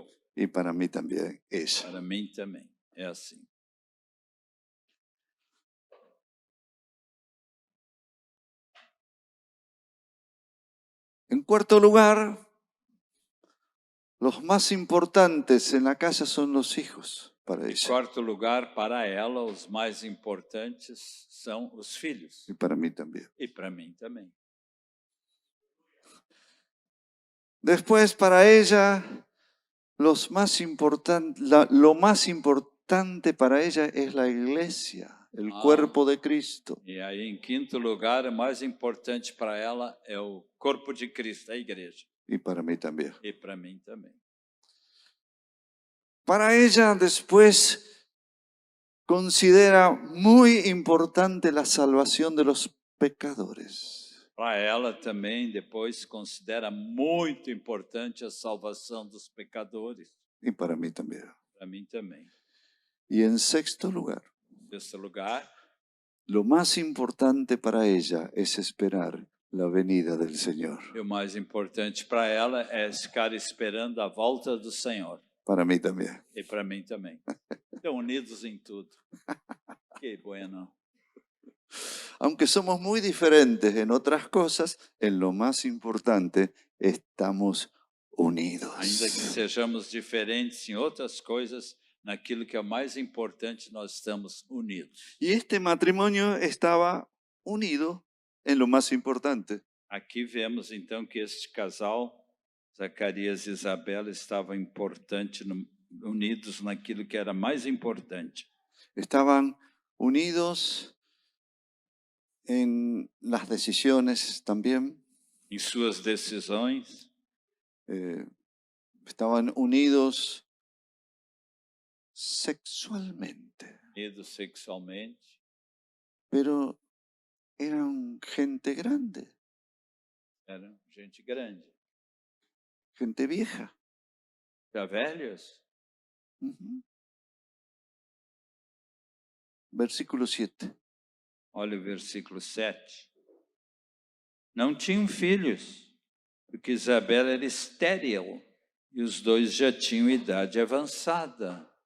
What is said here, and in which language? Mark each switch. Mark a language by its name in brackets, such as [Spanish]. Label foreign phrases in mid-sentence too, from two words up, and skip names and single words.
[Spanish] Y para mí también ella. [Portuguese] Para mim também. É assim. [Spanish] En cuarto lugar, los más importantes en la casa son los hijos para [Portuguese] Em [Spanish] ella. [Portuguese] quarto lugar, para ela, os mais importantes são os filhos. [Spanish] Y para mí también. [Portuguese] E para mim também. [Spanish] Después para ella, lo más importante para ella es la iglesia, el cuerpo de Cristo. [Portuguese] E aí, em quinto lugar, o mais importante para ela é o corpo de Cristo, a igreja. [Spanish] Y para mí también. [Portuguese] E para mim também. [Spanish] Para ella después considera muy importante la salvación de los pecadores. [Portuguese] Para ela também, depois, considera muito importante a salvação dos pecadores. [Spanish] Y para mí también. [Portuguese] Para mim também. [Spanish] Y en sexto lugar, [Portuguese] Em sexto lugar, [Spanish] lo más importante para ella es esperar la venida del Señor. [Portuguese] e o mais importante para ela é ficar esperando a volta do Senhor. [Spanish] Para mí también. [Portuguese] E para mim também. Estão unidos em tudo. [Spanish] Que bueno. Aunque somos muy diferentes en otras cosas, en lo más importante estamos unidos. [Portuguese] Ainda que sejamos diferentes em outras coisas, naquilo que é o mais importante, nós estamos unidos. [Spanish] Y este matrimonio estaba unido en lo más importante. [Portuguese] Aqui vemos então que este casal, Zacarias e Isabela, estavam unidos naquilo que era mais importante. [Spanish] Estaban unidos en las decisiones también. [Portuguese] Em suas decisões, [Spanish] Estaban unidos sexualmente, [Portuguese] unidos sexualmente, [Spanish] pero eran gente grande, [Portuguese] eram gente grande. [Spanish] gente vieja. [Portuguese] Já velhos? [Spanish] Ujú. Versículo 7. [Portuguese] Olha o versículo 7. Não tinham filhos, porque Isabela era estéril e os dois já tinham idade avançada.